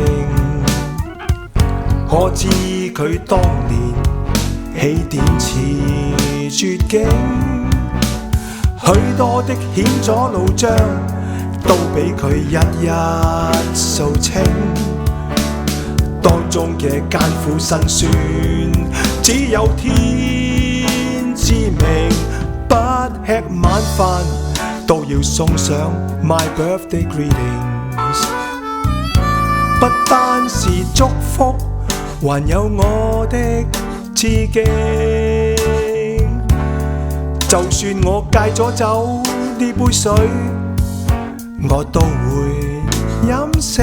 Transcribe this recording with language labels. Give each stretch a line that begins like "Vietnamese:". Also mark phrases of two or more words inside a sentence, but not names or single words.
Cantonese: 可知佢當年起點似絕境，許多的險阻路障都俾佢一一掃清，當中嘅艱苦辛酸只有天知明。不吃晚飯都要送上
English: my birthday greetings，
Cantonese: 不單是祝福，還有我的致敬。就算我戒咗酒呢杯水，我都會飲勝。